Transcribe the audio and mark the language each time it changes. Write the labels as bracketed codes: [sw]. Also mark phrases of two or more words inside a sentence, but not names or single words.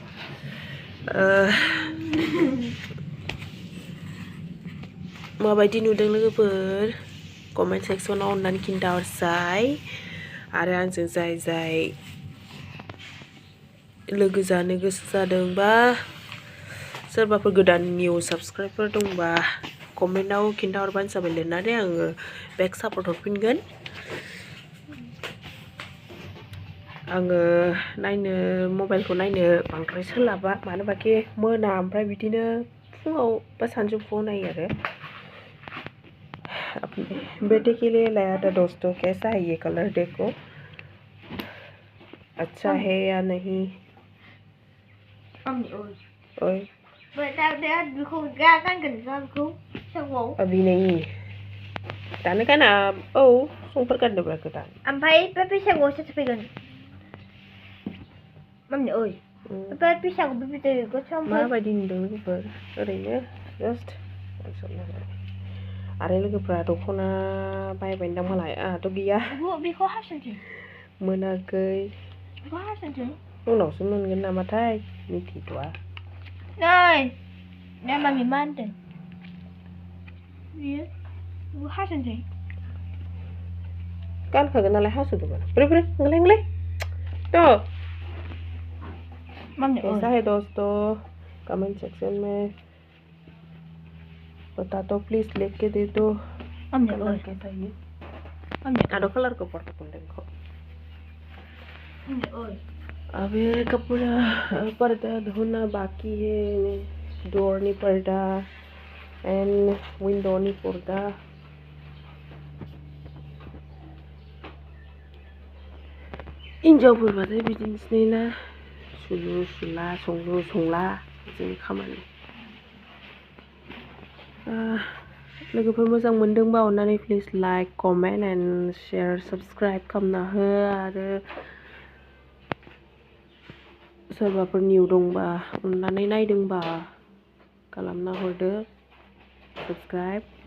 [brx] माबायदि नुदों लोगोफोर कमेन्ट सेक्सनाव अननानै खिन्थाहरसाय आरो आंजों जाय लोगो जानो गोसो जादोंबा सोरबाफोर गोदान निउ साबस्क्राइबार दंबा कमेन्टआव खिन्थाहरबानो जाबाय लिरनानै आङो [en] back support [brx] हरफिनगोन आङो मबाइलखौ नायनो बांद्राय सोलाबा मानोबाखि मोना ओमफ्राय बिदिनो फुङाव बा सानजौफुआव नायो आरो [hi] बेटे के लिए लाया था दोस्तों कैसा है ये कलर देखो अच्छा है या नहीं ओए अभी नहीं [brx] दानो गाना औ संफोर गानदोंब्रा गोदान ओमफ्राय बे बैसागुआवसो फैगोन मामि ओइ बे बैसागु बिदिखौ माबायदि नुदों लोगोफोर ओरैनो जास्ट आरो लोगोफ्रा दख'ना बायबायदां मालाय आंहाथ' गैया बेखौ हासनसै मोनाखै बेखौ हासनसै उनावसो मोनगोन नामाथाय मिथिथ'आ नै मामि मा होनदों बियो बेखौ हासनसै गानखागोन नालाय हास'दोंमोन बोरै नोंलाय तो Mami, [hi] कैसा है दोस्तों [en] comment section [hi] में बता दो प्लीज, लिख के दे दो कलर कैसा है। आधो कलर को पढ़ को अब ये कपड़ा पर्दा धोना बाकी है, डोर नी पर्दा एंड विंडो नी पर्दा। [brx] हिन्जावफोर बाथाय बिदिनोसै ना, सुलु सुला संलु संला जोंनि खामानि। लोगोफोर मोजां मोनदोंबा अन्नानै प्लिज [en] like comment and share subscribe [brx] खालामना हो, आरो सोरबाफोर निउ दंबा अन्नानै नायदोंबा खालामना हरदो साबस्क्राइब।